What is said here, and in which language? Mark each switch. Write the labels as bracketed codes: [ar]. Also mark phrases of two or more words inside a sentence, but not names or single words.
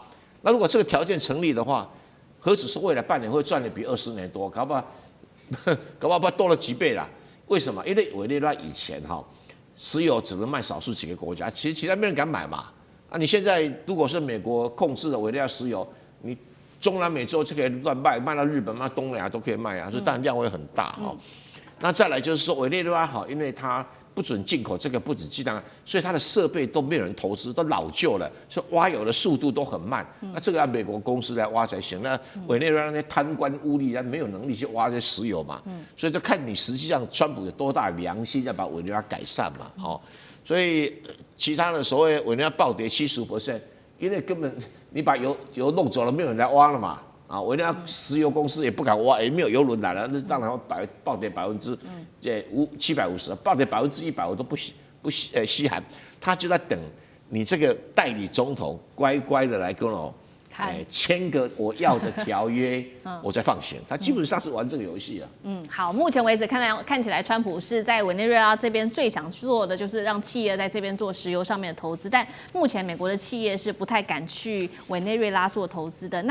[zh] 那如果這個條件成立的話，何止是未來半年會賺的比20年多，搞不好多了幾倍啦？為什麼？因為委內瑞拉以前哈石油只能賣少數幾個國家，其他沒人敢買嘛。啊，你現在如果是美國控制的委內瑞拉石油，你中南美洲就可以亂賣到日本、賣東南亞都可以賣啊，所以當然量會很大哈。那再來就是說委內瑞拉好，因為它不准進口这個不止雞蛋，所以它的設備都沒有人投資，都老舊了，所以挖油的速度都很慢。那這個要美國公司來挖才行。那委內瑞拉那些貪官污吏，他沒有能力去挖這些石油嘛。所以就看你實際上川普有多大良心要把委內瑞拉改善嘛。哦，所以其他的所謂委內瑞拉暴跌75%，因為根本你把油弄走了，沒有人來挖了嘛。啊，委內瑞拉石油公司也不敢挖，也沒有油輪來了，那當然暴跌750%，暴跌100%我都不稀罕，他就在等你這個代理總統乖乖的來跟我簽個我要的條約，我再放行。他基本上是玩這個遊戲啊。好，目前為止看起來，川普是在委內瑞拉這邊最想做的就是讓企業在這邊做石油上面的投資，但目前美國的企業是不太敢去委內瑞拉做投資的。